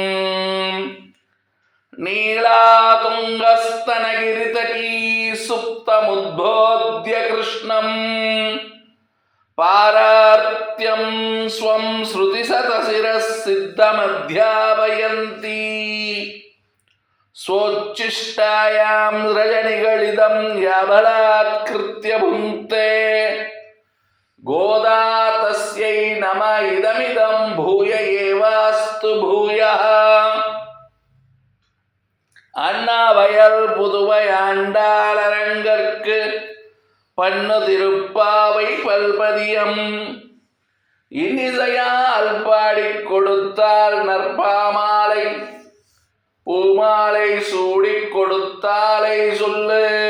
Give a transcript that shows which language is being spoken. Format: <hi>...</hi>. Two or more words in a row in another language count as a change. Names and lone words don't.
<sa>नीलातुङ्गस्तनगिरितटी सुप्तमुद्बोध्य कृष्णम् पारार्त्यं स्वं श्रुतिशतशिरः सिद्धमध्यापयन्ती. स्वोच्छिष्टायां रजनिगलितं याबलात्कृत्य भुङ्क्ते. गोदा तस्यै नम इदमिदं भूय एवास्तु भूयः.</sa> <ta>அண்ணாவயல் புதுவை ஆண்டாளரங்கற்கு பண்ணு திருப்பாவை பல்பதியம். இனிசையால் பாடிக் கொடுத்தால் நற்பாமாலை பூமாலை சூடிக் கொடுத்தாலை சொல்லு.</ta>